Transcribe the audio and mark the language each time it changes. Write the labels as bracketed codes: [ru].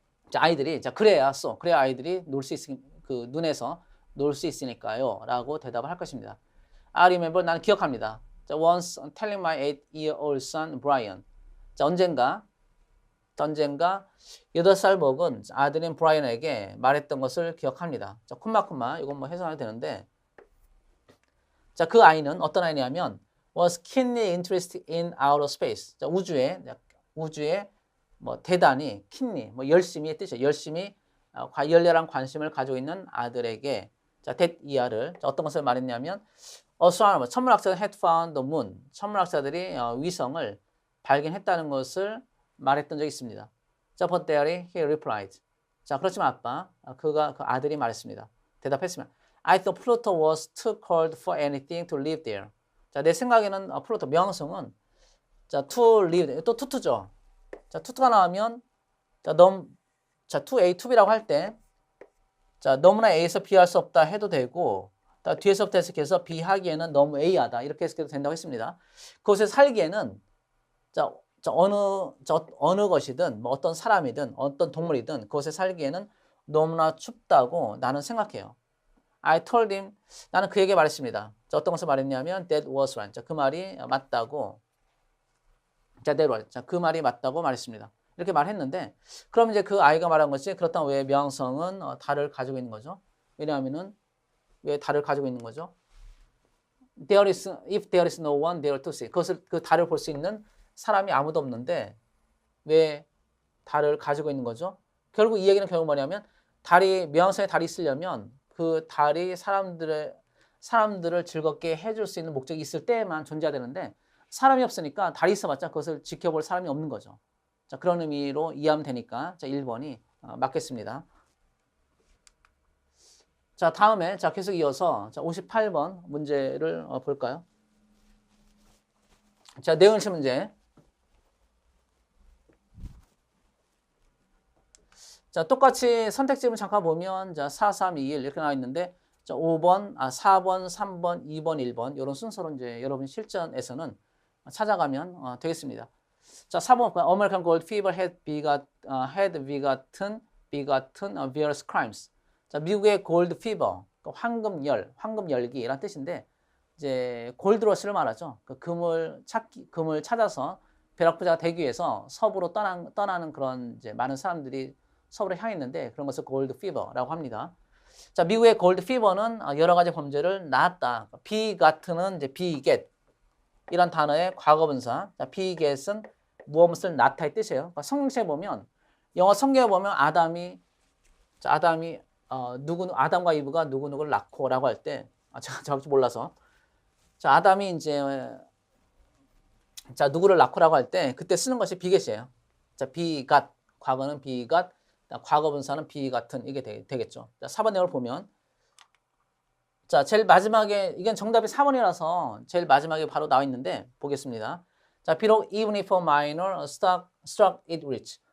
[ko] 자, 아이들이 그래야 아이들이 눈에서 놀 수 있으니까요. 라고 대답을 할 것입니다. [en] I remember [ko] 나는 기억합니다. [en] 자, once telling my 8-year-old son Brian. [ko] 자, 언젠가 8살 먹은 아들인 브라이언에게 말했던 것을 기억합니다. 자, 콤마 이건 뭐 해석해도 되는데 자, 그 아이는 어떤 아이냐면 [en] was keenly interested in outer space. [ko] 자, 우주에 뭐 대단히 keenly 뭐 열심히의 뜻이죠. 열심히 열렬한 관심을 가지고 있는 아들에게 자, that year를 어떤 것을 말했냐면 astronomer 천문학자들 [en] had found the moon. [ko] 천문학자들이 위성을 발견했다는 것을 말했던 적이 있습니다. [en] 자, but there he replied. [ko] 자, 그렇지만 아빠, 그 아들이 말했습니다. 대답했으면 [en] I thought Pluto was too cold for anything to live there. [ko] 자, 내 생각에는 플루토 명성은 자, [en] to live [ko] 또 투투죠. 자, 투투가 나오면 자, 자, to A, to B라고 할 때 자, 너무나 A에서 B 할 수 없다 해도 되고 자, 뒤에서부터 해석해서 B 하기에는 너무 A하다 이렇게 해석해도 된다고 했습니다. 그곳에 살기에는 어느 것이든 뭐 어떤 사람이든 어떤 동물이든 그곳에 살기에는 너무나 춥다고 나는 생각해요. [en] I told him [ko] 나는 그에게 말했습니다. 자, 어떤 것을 말했냐면 [en] that was right. [ko] 자, 그 말이 맞다고. [en] 자, that was. [ko] 자, 그 말이 맞다고 말했습니다. 이렇게 말했는데 그럼 이제 그 아이가 말한 것이 그렇다면 왜 명성은 달을 가지고 있는 거죠? 왜냐하면은 왜 달을 가지고 있는 거죠? [en] if there is no one there to see. [ko] 그 달을 볼 수 있는 사람이 아무도 없는데 왜 달을 가지고 있는 거죠? 결국 이 얘기는 결국 뭐냐면 명성에 달이 있으려면 그 달이 사람들을 즐겁게 해줄 수 있는 목적이 있을 때만 존재해야 되는데 사람이 없으니까 달이 있어봤자 그것을 지켜볼 사람이 없는 거죠. 자, 그런 의미로 이해하면 되니까 자, 1번이 맞겠습니다. 자, 다음에 자, 계속 이어서 자, 58번 문제를 볼까요? 자, 내용일치 문제. 자, 똑같이 선택지를 잠깐 보면 자, 4, 3, 2, 1 이렇게 나와 있는데 자, 4번, 3번, 2번, 1번 이런 순서로 이제 여러분 실전에서는 찾아가면 되겠습니다. [en] 자, 4번 American Gold Fever had begotten various crimes. [ko] 자, 미국의 골드 피버, 황금열기라는 뜻인데 이제 골드러시를 말하죠. 그 금을 찾아서 벼락부자가 되기 위해서 서부로 떠나는 그런 이제 많은 사람들이 서부로 향했는데 그런 것을 골드 피버라고 합니다. 자, 미국의 골드 피버는 여러 가지 범죄를 낳았다. beget는 이제 beget 이란 단어의 과거분사. 자, beget은 무엇을 낳다의 뜻이에요. 그러니까 성경책에 보면 영어 성경에 보면 아담이 아담과 이브가 누구누구를 낳고라고 할 때 제가 정확히 몰라서 자, 아담이 이제 자, 누구를 낳고라고 할 때 그때 쓰는 것이 beget이에요. 자, begot 과거는 begot 과거분사는 begotten 이게 되겠죠. 자, 4번 내용을 보면 자, 제일 마지막에 이건 정답이 4번이라서 제일 마지막에 바로 나와 있는데 보겠습니다. [en] 자, [ko] 비록 [en] even if a minor struck it rich.